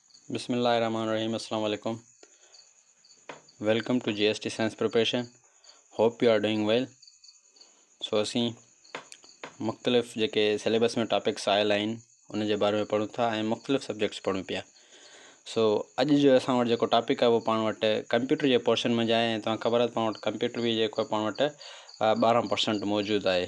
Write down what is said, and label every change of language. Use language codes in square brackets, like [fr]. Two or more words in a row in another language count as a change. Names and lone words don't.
[ar] Bismillahirrahmanirrahim. السلام عليكم. [en] Welcome to GST Science Preparation. Hope you are doing well. [sd] So असीं मुख़्तलिफ़ जेके सिलेबस में टॉपिक्स आयल आहिनि उन जे बारे में पढ़ूं था ऐं मुख़्तलिफ़ सब्जेक्ट्स पढ़ूं पिया। सो अॼु जो असां वटि जेको टॉपिक आहे उहो पाण वटि कंप्यूटर जे पोर्शन में आहे ऐं तव्हां ख़बर आहे पाण वटि कंप्यूटर बि जेको आहे पाण वटि 12% मौजूदु आहे।